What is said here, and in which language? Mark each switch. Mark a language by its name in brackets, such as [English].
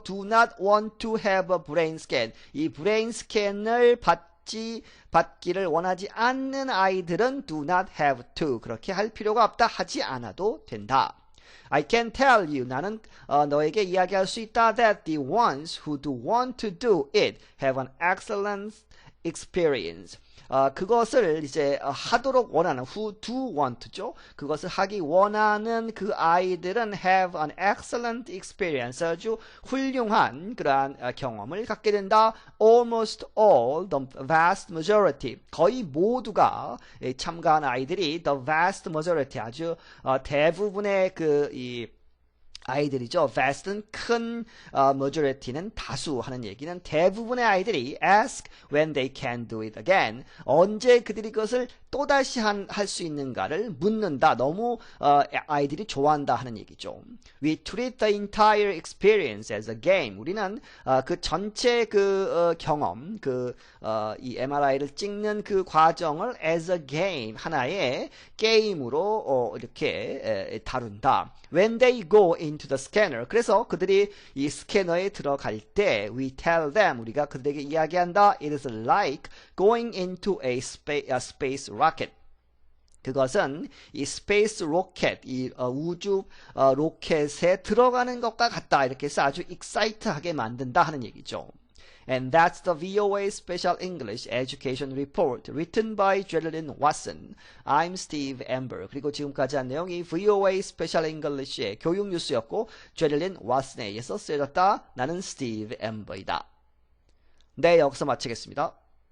[English] do not want to have a brain scan. [Korean] 이 브레인 스캔을 받기를 원하지 않는 아이들은 [English] do not have to. [Korean] 그렇게 할 필요가 없다. 하지 않아도 된다. [English] I can tell you, [Korean] 나는 너에게 이야기할 수 있다. [English] that the ones who do want to do it have an excellent experience. [Korean] 그것을 이제 하도록 원하는, [English] who do want [Korean] 죠. 그것을 하기 원하는 그 아이들은 [English] have an excellent experience, [Korean] 아주 훌륭한 그러한 경험을 갖게 된다. [English] Almost all, the vast majority, [Korean] 거의 모두가 참가한 아이들이 [English] the vast majority, [Korean] 아주 대부분의 이 아이들이죠. vast는 큰, majority는 다수 하는 얘기는 대부분의 아이들이 [English] ask when they can do it again. [Korean] 언제 그들이 그것을 또다시 할 수 있는가를 묻는다. 너무 아이들이 좋아한다 하는 얘기죠. [English] We treat the entire experience as a game. [Korean] 우리는 그 전체 경험, 이 MRI를 찍는 그 과정을 [English] as a game, [Korean] 하나의 게임으로 이렇게 다룬다. [English] When they go into the scanner, [Korean] 그래서 그들이 이 스캐너에 들어갈 때 [English] we tell them, [Korean] 우리가 그들에게 이야기한다. [English] It is like going into a space rocket. [Korean] 그것은 이 스페이스 로켓, 이 우주 로켓에 들어가는 것과 같다. 이렇게 해서 아주 익사이트하게 만든다 하는 얘기죠. [English] And that's the VOA Special English Education Report written by Geraldine Watson. I'm Steve Amber. [Korean] 그리고 지금까지 한 내용이 VOA Special English의 교육 뉴스였고 Geraldine Watson에 의해서 쓰여졌다. 나는 스티브 엠버이다. 네, 여기서 마치겠습니다.